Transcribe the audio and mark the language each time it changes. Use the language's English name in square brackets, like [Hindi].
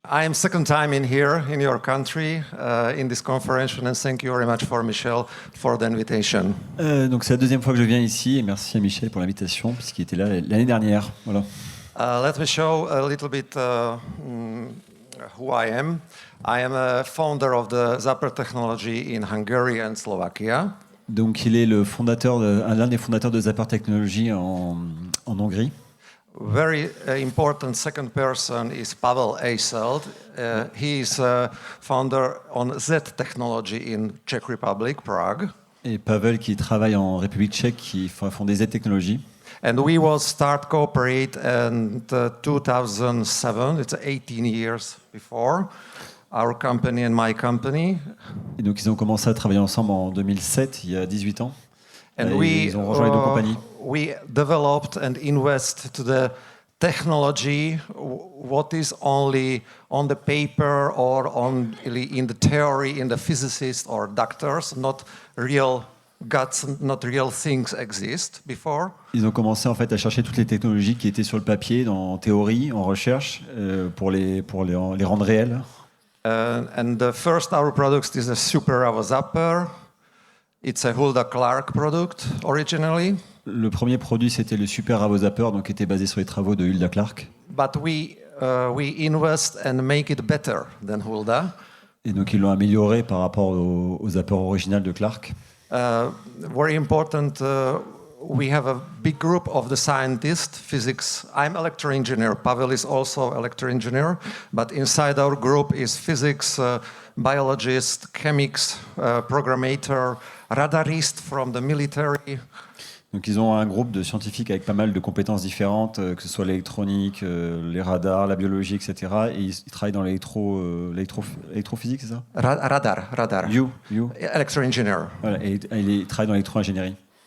[English] I am second time in here in your country in this conference, and thank you very much for Michel for the invitation. [French] Donc c'est la deuxième fois que je viens ici et merci à Michel pour l'invitation puisqu'il était là l'année dernière. Voilà. [English] Let me show a little bit who I am. I am a founder of the Zapper technology in Hungary and Slovakia. [French] Donc il est l'un des fondateurs de Zapper Technology en Hongrie. [English] Very important second person is Pavel Eiselt. He is founder on Z technology in Czech Republic, Prague. [French] Et Pavel qui travaille en République tchèque, qui a fondé Z Technology. [English] And we will start cooperate in 2007. It's 18 years before our company and my company. [French] Et donc ils ont commencé à travailler ensemble en 2007, il y a 18 ans. [English] And [French] ils ont rejoint les deux compagnies. [English] We developed and invest to the technology what is only on the paper or only in the theory in the physicists or doctors, not real guts, not real things exist before. [French] Ils ont commencé en fait à chercher toutes les technologies qui étaient sur le papier, en théorie, en recherche, pour les rendre réelles. [English] And the first our product is a Super Avo Zapper. It's a Hulda Clark product originally. [French] Le premier produit, c'était le Super Avo Zapper, donc qui était basé sur les travaux de Hulda Clark. [English] But we invest and make it better than Hulda. [French] Et donc ils l'ont amélioré par rapport au zapper original de Clark. [English] Very important. We have a big group of the scientists, physics. I'm electro-engineer. Pavel is also electro-engineer. But inside our group is physics, biologist, chemics, programmer, radarist from the military. [French] Donc ils ont un groupe de scientifiques avec pas mal de compétences différentes, que ce soit l'électronique, les radars, la biologie, etc. Et ils travaillent dans l'électrophysique, c'est ça? [English] Radar. You. Electro-engineer. [French] Voilà, et ils travaillent dans l'électro-ingénierie.